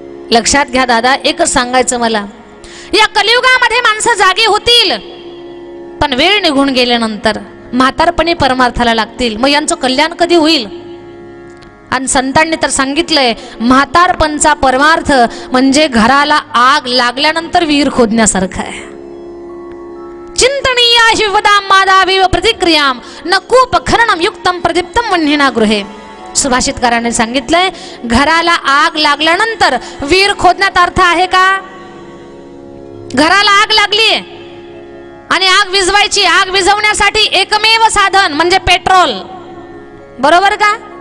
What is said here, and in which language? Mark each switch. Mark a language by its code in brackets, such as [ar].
[mr] लक्षात घ्या दादा, एकच सांगायचं मला, या कलियुगामध्ये माणसं जागी होतील, पण वेळ निघून गेल्यानंतर म्हातारपणी परमार्थाला लागतील. मग यांचं कल्याण कधी होईल? आणि संतांनी तर सांगितलंय, म्हातारपणचा परमार्थ म्हणजे घराला आग लागल्यानंतर विहीर खोदण्यासारखा आहे. [sa] चिंतनीया शिवदाम मादाविव प्रतिक्रियाम न कूप खननम युक्तम प्रदीप्तम वह्निना गृहे. [mr] सुभाषितकाराने सांगितलंय, घराला आग लागल्यानंतर विहीर खोदण्यात अर्थ आहे का? घराला आग लागली आणि आग विझवायची, आग विझवण्यासाठी एकमेव साधन म्हणजे पेट्रोल, बरोबर का?